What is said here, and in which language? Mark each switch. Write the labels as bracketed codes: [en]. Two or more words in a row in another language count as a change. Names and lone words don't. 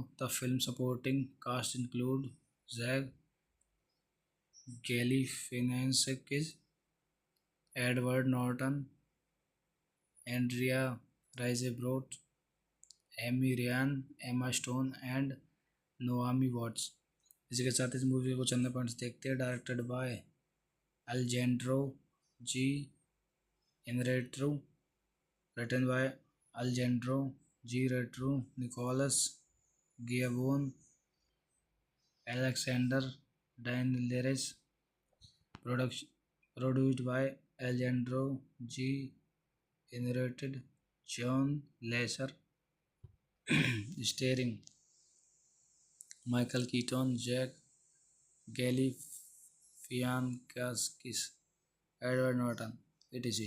[en] The film supporting cast include Zach Galifianakis, Edward Norton, Andrea Riseborough, Amy Ryan, Emma Stone and Naomi Watts. [hi] इसी के साथ इस मूवी को चंद पॉइंट्स देखते हैं. [en] directed by अल्जेंड्रो जी इनरेट्रू, written by अल्जेंड्रो जी रेट्रू, निकोलस गियाबोन, एलेक्सेंडर डायनलेरिस, प्रोडक्शन produced by Alejandro G. Inarritu, John Lasser, starring Michael Keaton, Jack Galifianakis, Edward Norton, etc.